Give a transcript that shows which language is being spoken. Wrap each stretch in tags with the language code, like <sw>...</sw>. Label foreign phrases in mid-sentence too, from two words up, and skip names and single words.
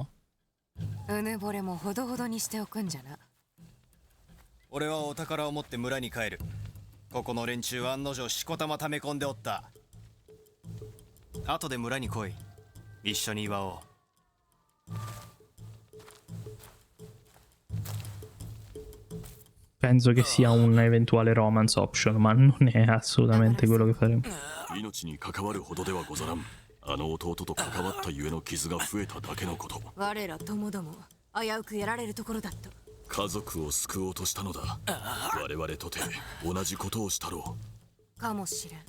<ja>うぬぼれもほどほどにしておくんじゃな。俺はお宝を持って村に帰る。ここの連中は案の定しこたま溜め込んでおった。後で村に来い。一緒に祝おう。</ja> <it>Penso che sia un eventuale</it> <en>romance option,</en> <it>ma non è assolutamente quello che faremo.</it> <ja>命に関わるほどではござらん。あの弟と関わったゆえの傷が増えただけのこと。我らともども危うくやられるところだった。家族を救おうとしたのだ。我々とて同じことをしたろう。かもしれん。</ja>